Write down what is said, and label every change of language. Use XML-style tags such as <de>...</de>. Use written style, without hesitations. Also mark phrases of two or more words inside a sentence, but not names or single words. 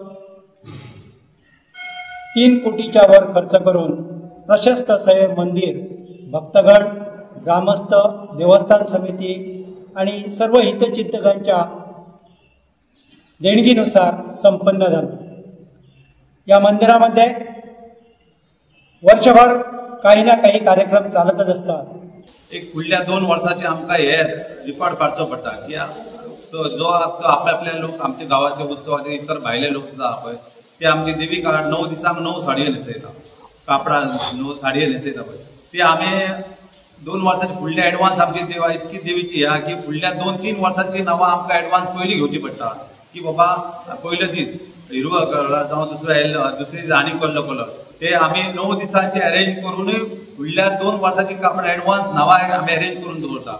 <mr>3 कोटीच्या वर खर्च करून प्रशस्त असे मंदिर भक्तगण, ग्रामस्थ, देवस्थान समिती आणि सर्व हितचिंतकांच्या देणगीनुसार संपन्न झालं। या मंदिरामध्ये वर्षभर काही ना काही कार्यक्रम चालतच असतात।</mr> <kok>एक फुडल्या 2 वर्षाचे आमकां हे रिकॉर्ड काडचो पडटा की जो आपल्या लोक आमच्या गावाचे उत्सवाचे इतर भायले लोक सुद्धा पळय ते आमची देवीक 9 दिसांक 9 साडयो न्हेसयता, कापडां 9 साडयो न्हेसयता पळय ते आम्ही 2 वर्सांची फुडल्या एडवान्स आमची देवा इतकी देवीची ह्या की फुडल्या 2-3 वर्सांची नांवां आमकां एडवान्स पयलीं घेवची पडटा की बाबा पयलो दीस हिरवो कलर जावं दुसरो येल्लो दुसरी आनी कसलो कलर ते आमी 9 दिसांचे अरेंज करून फुडल्या 2 वर्सांची कापडां एडवान्स नांवां आमी अरेंज करून दवरता।</kok>